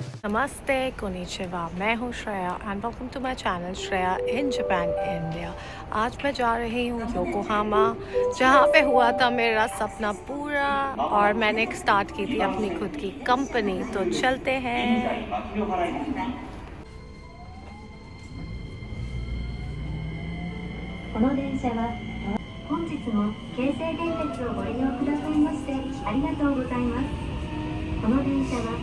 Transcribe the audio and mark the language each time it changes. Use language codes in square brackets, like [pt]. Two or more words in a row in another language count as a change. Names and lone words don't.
[hi] नमस्ते, कोनिचिवा। मैं हूँ श्रेया [en] and welcome to my channel [hi] श्रेया इन जापान इंडिया। आज मैं जा रही हूँ योकोहामा, जहाँ पे हुआ था मेरा सपना पूरा और मैंने स्टार्ट की थी अपनी खुद की कंपनी। तो चलते हैं। [ja] この電車は本日も京成電鉄をご利用くださいましてありがとうございます。この電車は